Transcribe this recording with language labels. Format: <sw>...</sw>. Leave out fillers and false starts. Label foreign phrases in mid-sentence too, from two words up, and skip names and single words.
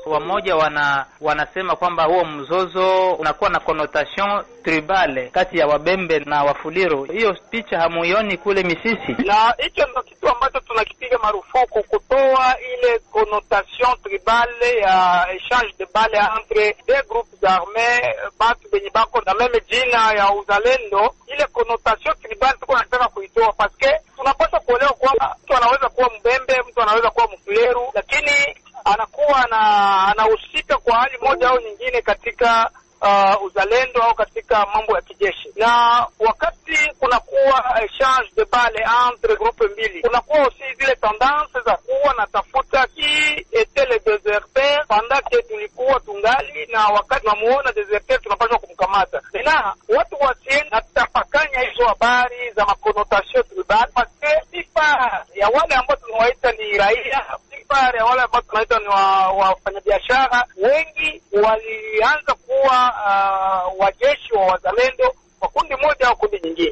<sw>Wamoja wanasema kwamba huo mzozo unakuwa na</sw> <fr>connotation tribale</fr> <sw>kati ya Wabembe na Wafuliru. Hiyo picha hamuioni kule Misisi? Na hicho ndio kitu ambacho tunakipiga marufuku, kutoa ile</sw> <fr>connotation tribale</fr> <sw>ya</sw> <fr>échange de balles entre des groupes armés,</fr> <sw>batu benye bako na meme jina ya uzalendo. Ile</sw> <fr>connotation tribale</fr> <sw>tunataka kuitoa paske tunapaswa kuelewa kwamba mtu anaweza kuwa Mbembe, mtu anaweza kuwa Mfuliru, lakini anakuwa anahusika kwa hali moja au nyingine katika uzalendo au katika mambo ya kijeshi. Na wakati kunakuwa</sw> <fr>échange de balles entre</fr> <sw>groupe mbili, kunakuwa aussi zile tendance za kuwa na tafuta</sw> <fr>ki était le déserteur pendant que</fr> <sw>tulikuwa tungali, na wakati tunamuona déserteur tunapaswa kumkamata. Na watu wasiende na tapakanya hizo habari za makonotation tribal, parce sifa ya wale ambao tunawaita ni raia, sifa ya wale ambao tunaita ni wafanyabiashara, wengi walianza kuwa wajeshi wa wazalendo kwa kundi moja au kundi nyingine.</sw>